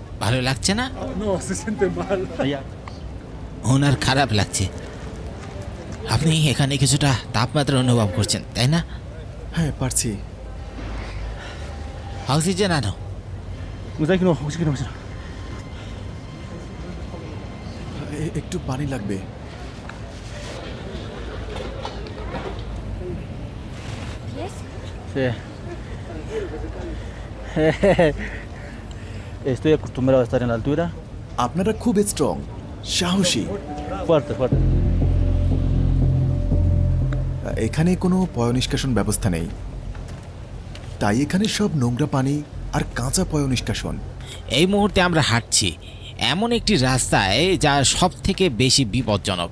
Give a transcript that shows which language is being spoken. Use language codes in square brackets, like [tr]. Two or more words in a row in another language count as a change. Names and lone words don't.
[bn] ভালো লাগছে না? ওনার খারাপ লাগছে। আপনি এখানে কিছুটা তাপমাত্রা অনুভব করছেন, তাই না? হ্যাঁ, পারছি। অক্সিজেন আনো। একটু পানি লাগবে। [es] Sí. Estoy acostumbrado a estar en la altura. [bn] আপনারা খুব স্ট্রং, সাহসী। [es] Fuerte, fuerte. [bn] এখানে কোনো পয়ঃনিষ্কাশন ব্যবস্থা নেই, তাই এখানে সব নোংরা পানি আর কাঁচা পয়ঃনিষ্কাশন। এই মুহূর্তে আমরা হাঁটছি এমন একটি রাস্তায় যা সব থেকে বেশি বিপজ্জনক।